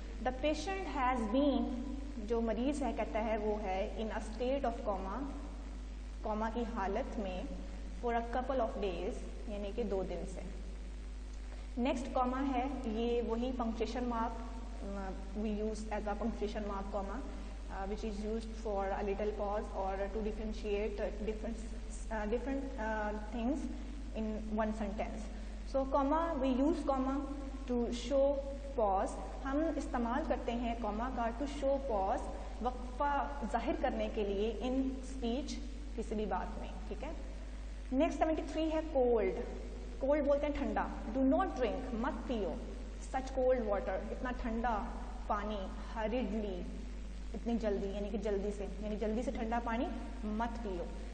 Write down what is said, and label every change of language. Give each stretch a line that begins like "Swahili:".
English: the patient has been,
Urdu: جو مریض ہے کہتا ہے وہ ہے
English: in a state of coma
Urdu: کی حالت میں
English: for a couple of days
Urdu: یعنی کہ 2 دن سے.
English: next comma ہے,
Urdu: یہ وہی
English: Punctuation mark we use as a punctuation mark comma which is used for a little pause or to differentiate different things in one sentence. So comma, we use comma to show pause.
Urdu: ہم استعمال کرتے ہیں comma کا
English: to show pause,
Urdu: وقفہ ظاہر کرنے کے لیے
English: in speech
Urdu: کسی بھی بات میں. ٹھیک ہے. نیکسٹ 73 ہے cold. cold بولتے ہیں ٹھنڈا.
English: do not drink,
Urdu: مت پیو
English: such cold water,
Urdu: اتنا ٹھنڈا پانی,
English: hurriedly,
Urdu: اتنی جلدی یعنی کہ جلدی سے ٹھنڈا پانی مت پیو.